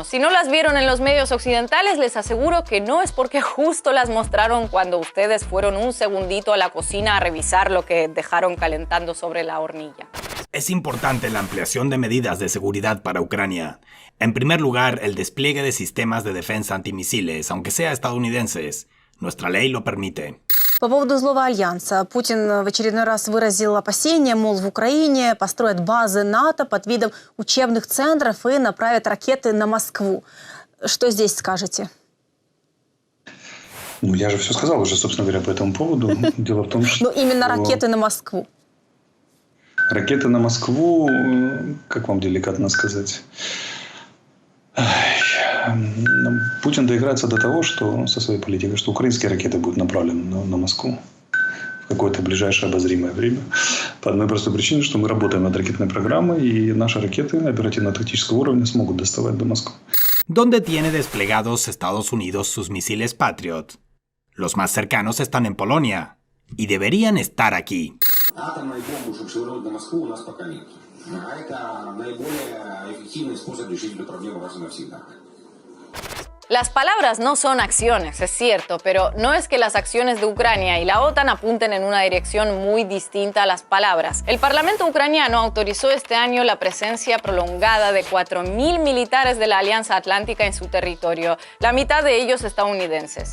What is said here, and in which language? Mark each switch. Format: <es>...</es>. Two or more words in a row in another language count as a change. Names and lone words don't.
<es>Si no las vieron en los medios occidentales, les aseguro que no es porque justo las mostraron cuando ustedes fueron un segundito a la cocina a revisar lo que dejaron calentando sobre la hornilla. Es importante la ampliación de medidas de seguridad para Ucrania. En primer lugar, el despliegue de sistemas de defensa antimisiles, aunque sea estadounidenses. Nuestra ley lo permite.</es> <ru>По поводу злого альянса. Путин в очередной раз выразил опасения, мол, в Украине построят базы НАТО под видом учебных центров и направят ракеты на Москву. Что здесь скажете? Ну, я же все сказал уже, собственно говоря, по этому поводу. Дело в том, что... Ну, именно ракеты на Москву. Ракеты на Москву, как вам деликатно сказать... Путин доиграется до того, что со своей политикой, что украинские ракеты будут направлены на Москву в какое-то ближайшее обозримое время. По одной простой причине, что мы работаем над ракетной программой, и наши ракеты оперативно-тактического уровня смогут доставать до Москвы.</ru> <es>¿Dónde tiene desplegados Estados Unidos sus misiles Patriot? Los más cercanos están en Polonia y deberían estar aquí.</es> <ru>А это наиболее эффективный способ решить эту проблему раз и навсегда.</ru> <es>Las palabras no son acciones, es cierto, pero no es que las acciones de Ucrania y la OTAN apunten en una dirección muy distinta a las palabras. El Parlamento ucraniano autorizó este año la presencia prolongada de 4.000 militares de la Alianza Atlántica en su territorio, la mitad de ellos estadounidenses.</es>